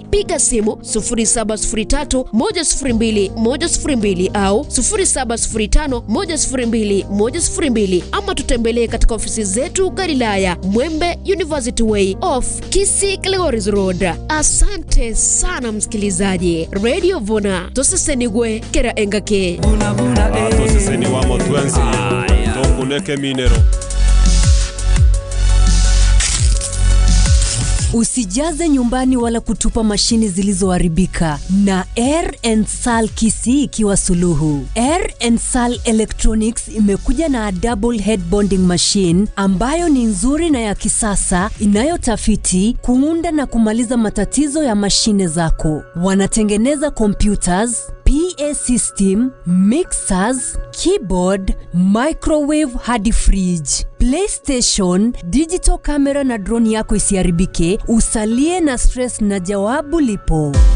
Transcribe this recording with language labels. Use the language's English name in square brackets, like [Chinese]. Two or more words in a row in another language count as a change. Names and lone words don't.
[Swahili] Piga simu 0703 102 102 au 0705 102 102 ama tutembelee katika ofisi zetu Galilaya Mwembe University Way off Kisii Glegories Road. Asante sana msikilizaji. [Gusii] Radio Vuna tosesenigwe kera engake. Toseseni wa motwense tokuneke minero. [Swahili] Usijaze nyumbani wala kutupa mashini zilizoharibika. Na R&Sal Kisii ikiwa suluhu. R&Sal Electronics imekuja na [English] double head bonding machine [Swahili] ambayo ni nzuri na ya kisasa inayotafiti, kuunda na kumaliza matatizo ya mashine zako. Wanatengeneza computers, [English] PA system, [Swahili] mixers, keyboard, microwave hadi fridge, PlayStation, [English] digital camera [Swahili] na drone yako isiharibike, usalie na stress na jawabu lipo.